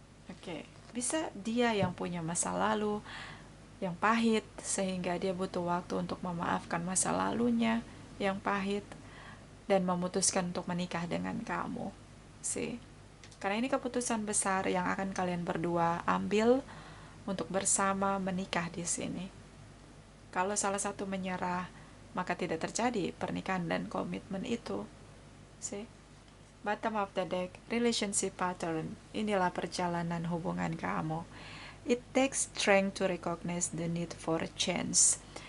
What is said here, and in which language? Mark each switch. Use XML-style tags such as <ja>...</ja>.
<id>Oke, bisa dia yang punya masa lalu yang pahit sehingga dia butuh waktu untuk memaafkan masa lalunya yang pahit dan memutuskan untuk menikah dengan kamu. Karena ini keputusan besar yang akan kalian berdua ambil untuk bersama menikah di sini. Kalau salah satu menyerah, maka tidak terjadi pernikahan dan komitmen itu.</id> <en>Bottom of the deck, relationship pattern.</en> <id>Inilah perjalanan hubungan kamu.</id> <en>It takes strength to recognize the need for a change.</en>